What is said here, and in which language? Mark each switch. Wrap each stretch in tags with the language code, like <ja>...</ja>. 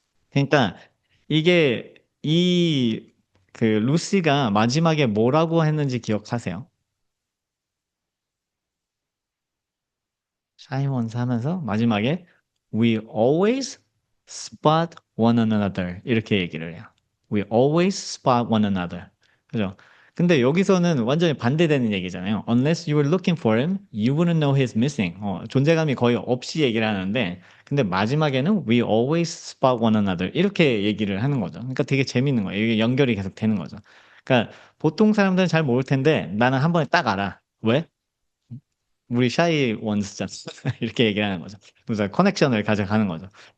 <ko>그러니까 이게 이 그 루시가 마지막에 뭐라고 했는지 기억하세요? 샤이원스 하면서 마지막에</ko> <en>We always spot one another</en> <ko>이렇게 얘기를 해요.</ko> <en>We always spot one another.</en> <ko>그죠? 근데 여기서는 완전히 반대되는 얘기잖아요.</ko> <en>Unless you were looking for him, you wouldn't know he's missing.</en> <ko>존재감이 거의 없이 얘기를 하는데, 근데 마지막에는</ko> <en>we always spot one another</en> <ko>이렇게 얘기를 하는 거죠. 그러니까 되게 재밌는 거예요. 이게 연결이 계속 되는 거죠. 그러니까 보통 사람들은 잘 모를 텐데 나는 한 번에 딱 알아. 왜? 우리 샤이 원스잖아. 이렇게 얘기하는 거죠. 그래서 커넥션을 가져가는 거죠.</ko>